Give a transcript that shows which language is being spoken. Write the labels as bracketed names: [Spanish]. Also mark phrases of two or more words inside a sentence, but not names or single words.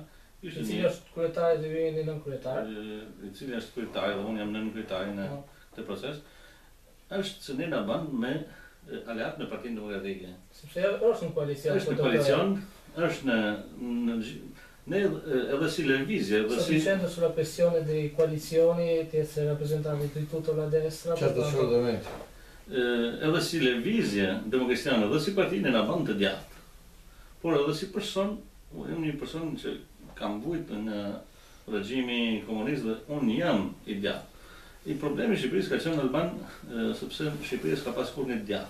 [Albanian] i cili është kryetari dhe ju jeni nën kryetar. I cili është kryetari dhe unë jam nën kryetari në këtë proces, është se ne na bën me aleat me Partinë Demokratike. Sepse është në koalicion. Është në koalicion, është ne edhe si lëvizje, edhe si [Italian] dicendo sulla questione dei coalizioni, di essere rappresentanti di tutta la destra. Certo, assolutamente. [Albanian] Edhe si lëvizje demokratiane, edhe si partinë na bën të djathtë. Por edhe si person Unë jam një person që kam vujt në regjimi komunist dhe unë jam i djathtë. I problemi i Shqipërisë ka qenë në Alban, sepse Shqipëria s'ka pas kur një djathtë.